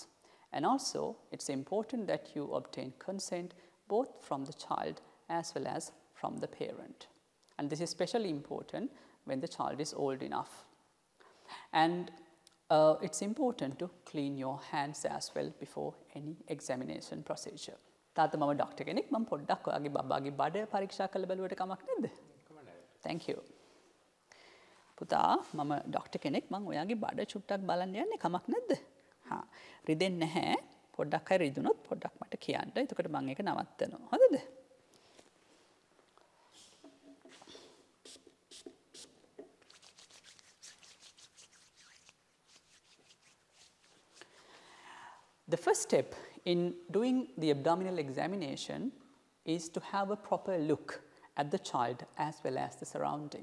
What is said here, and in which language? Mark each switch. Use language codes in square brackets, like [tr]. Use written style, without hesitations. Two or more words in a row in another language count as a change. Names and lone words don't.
[en] And also, it's important that you obtain consent both from the child as well as from the parent. And this is especially important when the child is old enough. And it's important to clean your hands as well before any examination procedure. [si] තාත්තා මම ඩොක්ටර් කෙනෙක් මම පොඩ්ඩක් ඔයාගේ බබාගේ බඩ පරීක්ෂා කරලා බැලුවට කමක් නැද්ද? [en] Thank you. [si] පුතා මම ඩොක්ටර් කෙනෙක් මම ඔයාගේ බඩ චුට්ටක් බලන්න යන්නේ කමක් නැද්ද? හා රිදෙන්නේ නැහැ. පොඩ්ඩක් හරි රිදුනොත් පොඩ්ඩක් මට කියන්න. එතකොට මම ඒක නවත්තනවා. හරිද? [en] The first step in doing the abdominal examination is to have a proper look at the child as well as the surrounding.